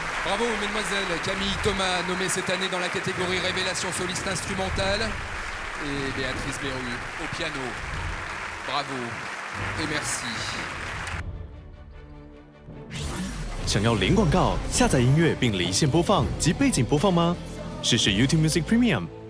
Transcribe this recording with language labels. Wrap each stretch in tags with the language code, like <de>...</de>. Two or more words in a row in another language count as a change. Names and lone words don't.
<fr>Bravo, mesdemoiselles. Camille Thomas, nommée cette année dans la catégorie Révélation soliste instrumentale. Et Béatrice Berru au piano. Bravo et merci.</fr> <zh>想要零广告、下载音乐并离线播放及背景播放吗？试试 YouTube Music Premium。</zh>